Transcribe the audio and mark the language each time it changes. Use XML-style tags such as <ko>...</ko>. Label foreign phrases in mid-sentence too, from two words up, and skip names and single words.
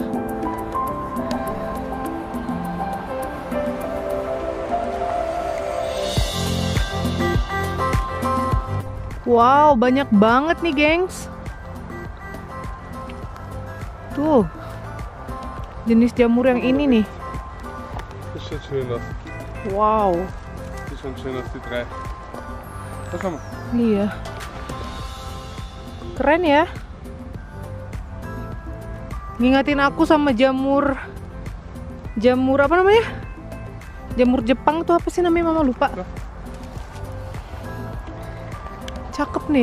<id>Wow, banyak banget nih, gengs. Tuh, jenis jamur yang ini nih.</id> <de>Das sieht schön aus. Wow. Das ist schon schön aus, die 3. Was haben wir?</de> <id>Iya. Keren ya. Ngingatin aku sama jamur apa namanya? Jamur Jepang tuh apa sih namanya, Mama lupa. Cakep nih.</id>